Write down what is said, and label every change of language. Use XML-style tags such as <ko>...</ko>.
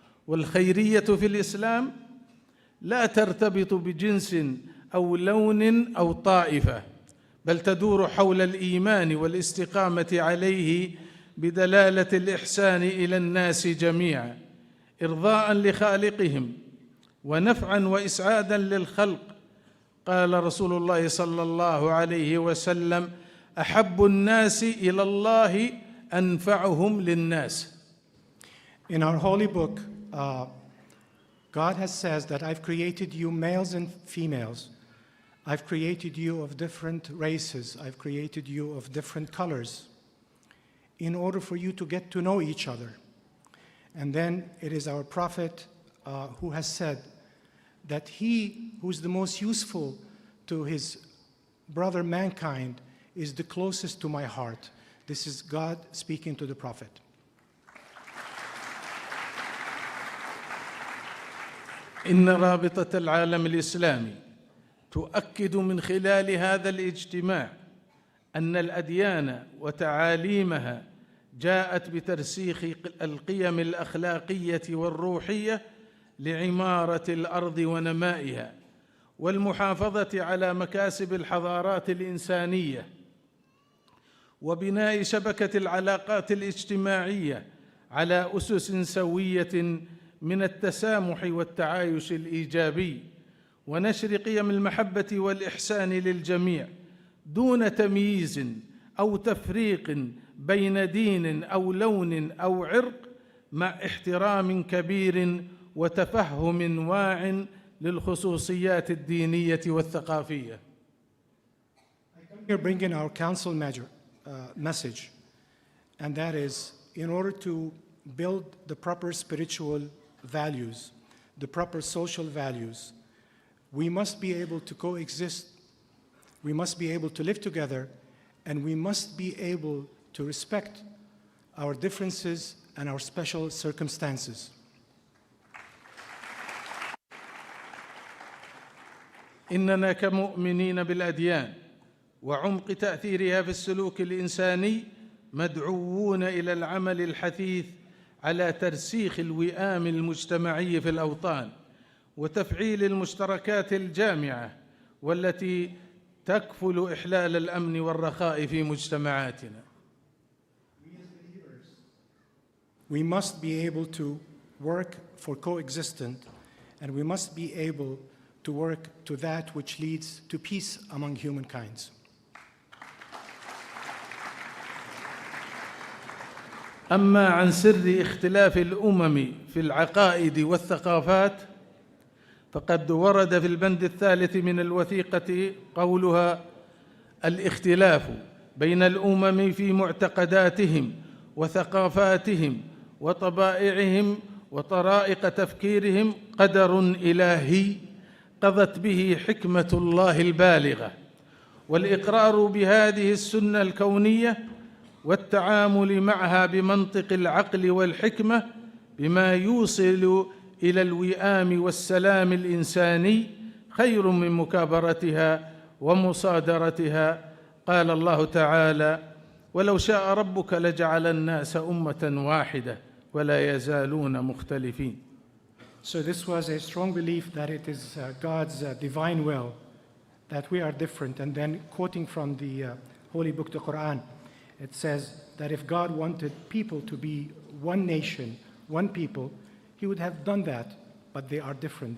<ar>والخيرية في الإسلام لا ترتبط بجنس أو لون أو طائفة، بل تدور حول الإيمان والاستقامة عليه بدلالة الإحسان إلى الناس جميعا، إرضاء لخالقهم ونفعا وإسعادا للخلق. قال رسول الله صلى الله عليه وسلم: أحب الناس إلى الله أنفعهم للناس.</ar> <en>In our holy book, God has said that I've created you males and females. I've created you of different races. I've created you of different colors in order for you to get to know each other. And then it is our prophet who has said that he who's the most useful to his brother mankind is the closest to my heart. This is God speaking to the prophet.</en> <ar>إن رابطة العالم الإسلامي تؤكد من خلال هذا الاجتماع أن الأديان وتعاليمها جاءت بترسيخ القيم الأخلاقية والروحية لعمارة الأرض ونمائها والمحافظة على مكاسب الحضارات الإنسانية وبناء شبكة العلاقات الاجتماعية على أسس سوية من التسامح والتعايش الإيجابي ونشر قيم المحبة والإحسان للجميع دون تمييز أو تفريق بين دين أو لون أو عرق، مع احترام كبير وتفهم واع للخصوصيات الدينية والثقافية.</ar> <en>I come here bringing our council message, and that is, in order to build the proper spiritual values, the proper social values, we must be able to coexist, we must be able to live together, and we must be able to respect our differences and our special circumstances.</en> <ar>إننا كمؤمنين بالأديان وعمق تأثيرها في السلوك الإنساني مدعوون إلى العمل الحثيث على ترسيخ الوئام المجتمعي في الأوطان وتفعيل المشتركات الجامعة والتي تكفل إحلال الأمن والرخاء في مجتمعاتنا.</ar> <en>We must be able to work for coexistence, and we must be able to work to that which leads to peace among humankind.</en> <ar>أما عن سر اختلاف الأمم في العقائد والثقافات فقد ورد في البند الثالث من الوثيقة قولها: الاختلاف بين الأمم في معتقداتهم وثقافاتهم وطبائعهم وطرائق تفكيرهم قدر إلهي قضت به حكمة الله البالغة، والإقرار بهذه السنة الكونية والتعامل معها بمنطق العقل والحكمة بما يوصل إلى الوئام والسلام الإنساني خير من مكابرتها ومصادرتها. قال الله تعالى: ولو شاء ربك لجعل الناس أمة واحدة ولا يزالون مختلفين.</ar> <en>So this was a strong belief that it is God's divine will that we are different. And then quoting from the Holy Book, the Quran, it says that if God wanted people to be one nation, one people, He would have done that, but they are different.</en>